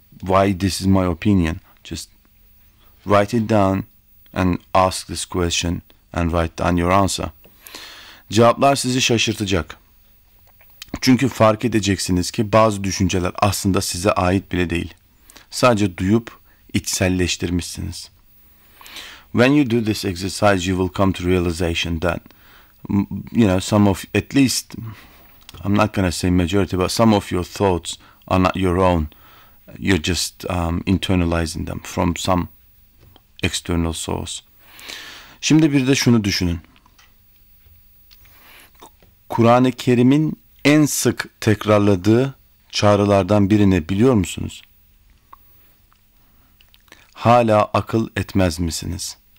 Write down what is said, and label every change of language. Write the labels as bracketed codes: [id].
[en] Why this is my opinion? Just write it down and ask this question and write down your answer. [tr] Cevaplar sizi şaşırtacak. Çünkü fark edeceksiniz ki bazı düşünceler aslında size ait bile değil. Sadece duyup içselleştirmişsiniz. [en] When you do this exercise, you will come to realization that, you know, some of, at least, I'm not going to say majority, but some of your thoughts are not your own. You're just internalizing them from some external source. [tr] Şimdi bir de şunu düşünün. Kur'an-ı Kerim'in en sık tekrarladığı çağrılardan birini biliyor musunuz? Hala akıl etmez misiniz?